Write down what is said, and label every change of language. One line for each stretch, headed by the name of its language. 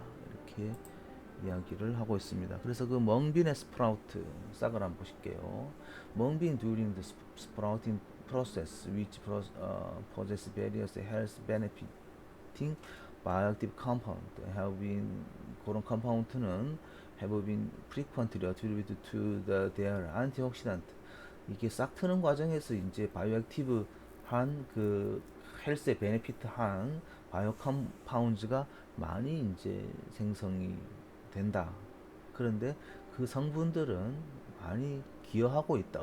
Korean: 이렇게 이야기를 하고 있습니다. 그래서 그 멍빈의 스프라우트 싹을 한번 보실게요.
English: 멍빈 during the sprouting process which possess various health benefiting bioactive compound have been
Korean: 그런 컴파운드는
English: have been frequently attributed to their antioxidant.
Korean: 이게 싹 트는 과정에서 이제 바이오액티브한 그 헬스에 베네피트한 바이오 컴파운드가 많이 이제 생성이 된다. 그런데 그 성분들은 많이 기여하고 있다.